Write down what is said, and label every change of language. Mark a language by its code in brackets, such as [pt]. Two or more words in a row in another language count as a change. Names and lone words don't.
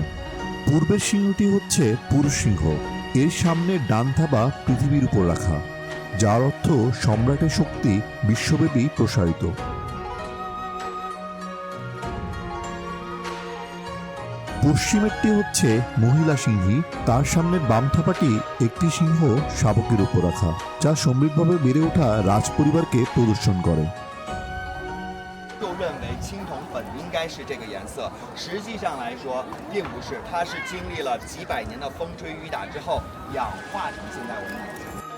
[bn] পূর্বের সিংহটি হচ্ছে পুরুষ সিংহ, এর সামনে ডান থাবা পৃথিবীর উপর রাখা, যার অর্থ সম্রাটের শক্তি বিশ্বব্যাপী প্রসারিত। পশ্চিমেরটি হচ্ছে মহিলা সিংহী, তার সামনের বাম থাপাটি একটি সিংহ শাবকের উপর রাখা, যা সমৃদ্ধভাবে বেড়ে ওঠা রাজ পরিবারকে প্রদর্শন করে। [zh] 又认为青铜粉应该是这个颜色，实际上来说并不是，它是经历了几百年的风吹雨打之后氧化成现在我们眼前。